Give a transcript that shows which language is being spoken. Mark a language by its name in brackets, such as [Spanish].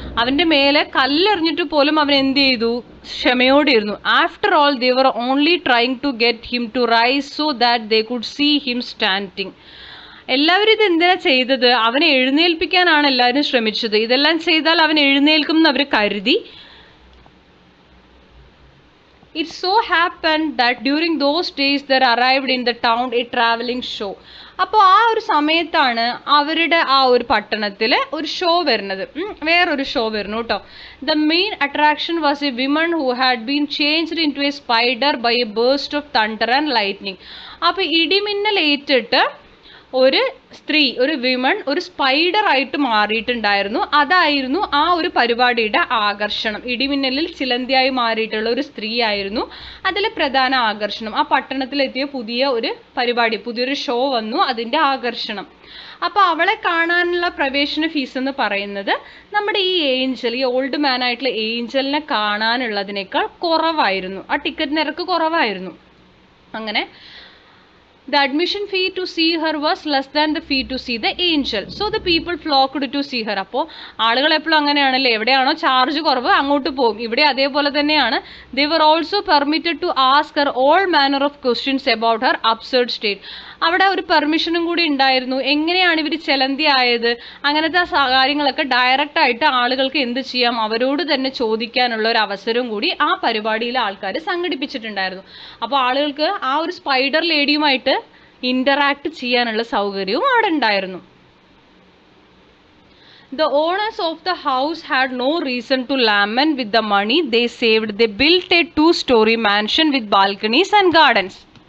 [Malayalam] അവൻ്റെ മേലെ കല്ലെറിഞ്ഞിട്ട് പോലും അവൻ എന്ത് ചെയ്തു? ക്ഷമയോടെ ഇരുന്നു. [English] After all they were only trying to get him to rise so that they could see him standing. [Malayalam] എല്ലാവരും ഇത് എന്തിനാ ചെയ്തത്? അവനെ എഴുന്നേൽപ്പിക്കാനാണ് എല്ലാവരും ശ്രമിച്ചത്. ഇതെല്ലാം ചെയ്താൽ അവൻ എഴുന്നേൽക്കും എന്ന് അവർ കരുതി. [English] It so happened that during those days there arrived in the town a traveling show. [Malayalam] അപ്പോൾ ആ ഒരു സമയത്താണ് അവരുടെ ആ ഒരു പട്ടണത്തിൽ ഒരു ഷോ വരുന്നത്, വേറൊരു ഷോ വരുന്നു കേട്ടോ. [English] The main attraction was a woman who had been changed into a spider by a burst of thunder and lightning. [Malayalam] അപ്പോൾ ഇടിമിന്നൽ ഏറ്റിട്ട് ഒരു സ്ത്രീ, ഒരു വിമൺ, ഒരു സ്പൈഡർ ആയിട്ട് മാറിയിട്ടുണ്ടായിരുന്നു. അതായിരുന്നു ആ ഒരു പരിപാടിയുടെ ആകർഷണം. ഇടിമിന്നലിൽ ചിലന്തിയായി മാറിയിട്ടുള്ള ഒരു സ്ത്രീ ആയിരുന്നു അതിലെ പ്രധാന ആകർഷണം. ആ പട്ടണത്തിലെത്തിയ പുതിയ ഒരു പരിപാടി, പുതിയൊരു ഷോ വന്നു, അതിൻ്റെ ആകർഷണം. അപ്പോൾ അവളെ കാണാനുള്ള പ്രവേശന ഫീസ് എന്ന് പറയുന്നത് നമ്മുടെ ഈ ഏഞ്ചൽ, ഈ ഓൾഡ് മാൻ ആയിട്ടുള്ള ഏഞ്ചലിനെ കാണാനുള്ളതിനേക്കാൾ കുറവായിരുന്നു. ആ ടിക്കറ്റ് നിരക്ക് കുറവായിരുന്നു. [English] അങ്ങനെ the admission fee to see her was less than the fee to see the angel. So the people flocked to see her. [Malayalam] അപ്പോൾ ആളുകൾ എപ്പോഴും അങ്ങനെയാണല്ലേ, എവിടെയാണോ ചാർജ് കുറവ് അങ്ങോട്ട് പോകും. ഇവിടെ അതേപോലെ തന്നെയാണ്. [English] They were also permitted to ask her all manner of questions about her absurd state. [Malayalam] അവിടെ ഒരു പെർമിഷനും കൂടി ഉണ്ടായിരുന്നു. എങ്ങനെയാണ് ഇവർ ചെലന്തി ആയത്, അങ്ങനത്തെ കാര്യങ്ങളൊക്കെ ഡയറക്റ്റ് ആയിട്ട് ആളുകൾക്ക് എന്ത് ചെയ്യാം, അവരോട് തന്നെ ചോദിക്കാനുള്ള ഒരു അവസരവും കൂടി ആ പരിപാടിയിൽ ആൾക്കാർ സംഘടിപ്പിച്ചിട്ടുണ്ടായിരുന്നു. അപ്പോൾ ആളുകൾക്ക് ആ ഒരു സ്പൈഡർ ലേഡിയുമായിട്ട് ഇന്ററാക്ട് ചെയ്യാനുള്ള സൗകര്യവും അവിടെ ഉണ്ടായിരുന്നു. [English] The owners of the house had no reason to lament with the money they saved. They built a 2-story mansion with balconies and gardens.